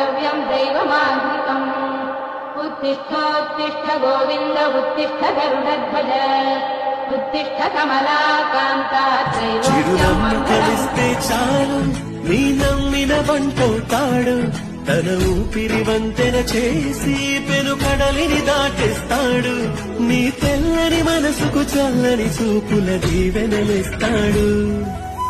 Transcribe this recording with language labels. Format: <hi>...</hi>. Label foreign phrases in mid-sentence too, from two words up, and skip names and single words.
<sa>सर्वमिदं दैवमान्त्रिकम् उत्तिष्ठोत्तिष्ठ गोविन्द उत्तिष्ठ गरुडध्वज उत्तिष्ठ कमलाकान्ता</sa> <te>చిరునవ్వు కలిస్తే చాలు నీ నమ్మిన బంటవుతాడు తన ఊపిరి వంతెన చేసి పెను కడలిని దాటేస్తాడు నీ తెల్లని మనసుకు చల్లని చూపుల దీవెనలిస్తాడు</te>